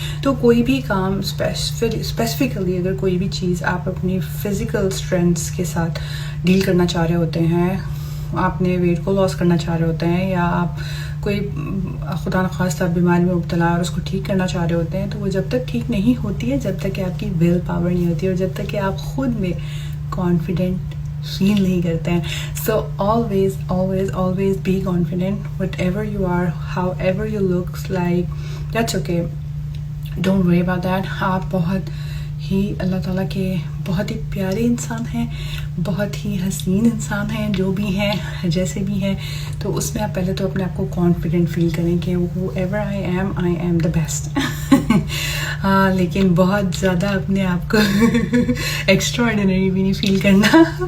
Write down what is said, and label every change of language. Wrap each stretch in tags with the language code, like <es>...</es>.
<ur>تو کوئی بھی کام اسپیسیفکلی اگر کوئی بھی چیز آپ اپنی فزیکل اسٹرینتھس کے ساتھ ڈیل کرنا چاہ رہے ہوتے ہیں، آپ نے ویٹ کو لاس کرنا چاہ رہے ہوتے ہیں، یا آپ کوئی خدا نخواستہ بیماری میں مبتلا ہے اور اس کو ٹھیک کرنا چاہ رہے ہوتے ہیں، تو وہ جب تک ٹھیک نہیں ہوتی ہے، جب تک کہ آپ کی ول پاور نہیں ہوتی ہے، اور جب تک کہ آپ خود میں کانفیڈنٹ فیل نہیں کرتے ہیں.</ur> <en>So always be confident whatever you are, however you look like, that's okay, don't worry about that.</en> <ur>آپ بہت ہی اللہ تعالیٰ کے بہت ہی پیارے انسان ہیں، بہت ہی حسین انسان ہیں، جو بھی ہیں جیسے بھی ہیں. تو اس میں آپ پہلے تو اپنے آپ کو کانفیڈنٹ فیل کریں کہ</ur> <en>whoever I am the best.</en> <ur>ہاں، لیکن بہت زیادہ اپنے آپ کو ایکسٹرا آرڈینری بھی نہیں فیل کرنا.</ur>